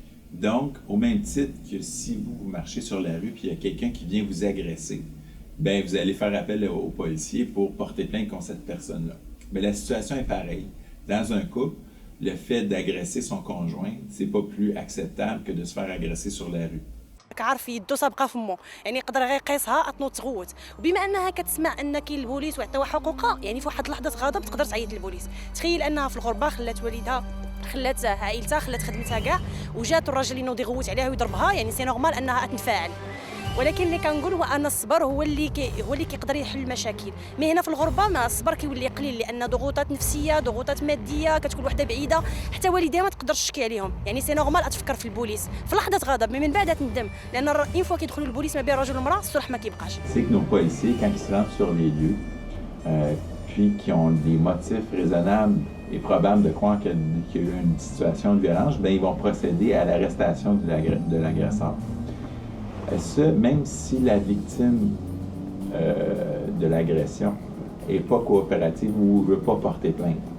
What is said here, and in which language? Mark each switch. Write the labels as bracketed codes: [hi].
[fr] Donc, au même titre que si vous marchez sur la rue puis il y a quelqu'un qui vient vous agresser, ben vous allez faire appel aux policiers pour porter plainte contre cette personne-là. Mais la situation est pareille. Dans un couple, le fait d'agresser son conjoint, c'est pas plus acceptable que de se faire agresser sur la rue. [ar] كعرف يدو سابقه فمو يعني يقدر غير يقيسها اطنو تغوت وبما انها كتسمع ان كاين البوليس وعطاوها حقوقها يعني في واحد لحظه غضب تقدر تعيط للبوليس. تخيل انها في الغربه خلات والدها خلات عائلتها خلات خدمتها كاع وجات الراجل ينوض يغوت عليها ويضربها يعني [fr] سي نورمال [ar] انها تنفعل. ولكن اللي كنقول هو ان الصبر هو اللي كيقدر يحل المشاكل. مي هنا في الغربه ما الصبر كيولي قليل لان ضغوطات نفسيه ضغوطات ماديه كتكون وحده بعيده حتى والديها ما تقدرش تشكي عليهم يعني [fr] سي نورمال [ar] تفكر في البوليس في لحظه غضب من بعد تندم لان [fr] اون فوا [ar] كيدخلوا البوليس ما بين الرجل والمراه الصلح ما كيبقاش. [fr] C'est que nos policiers quand ils se rendent sur les lieux puis qui ont des motifs raisonnables et probables de croire qu'il y a eu une situation de violence, ben ils vont procéder à l'arrestation de l'agresseur. Ça, même si la victime de l'agression n'est pas coopérative ou ne veut pas porter plainte.